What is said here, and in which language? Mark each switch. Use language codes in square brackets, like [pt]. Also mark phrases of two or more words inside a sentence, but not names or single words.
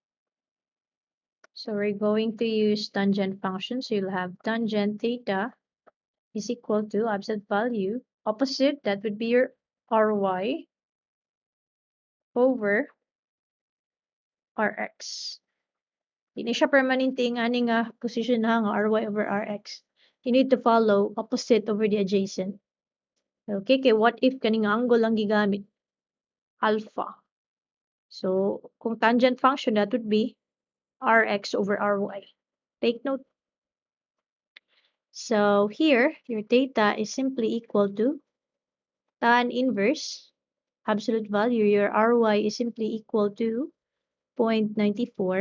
[en] So we're going to use tangent function. So you'll have tangent theta is equal to absolute value. Opposite, that would be your Ry over Rx. [ceb] Hindi siya permanente nga ni nga position na nga [en] Ry over Rx. You need to follow opposite over the adjacent. [ceb] Okay, kay [en] what if [ceb] kaning angle lang gigamit? [en] Alpha. So, kung tangent function, that would be Rx over Ry. Take note. So, here, your theta is simply equal to tan inverse, absolute value, your Ry is simply equal to 0.94.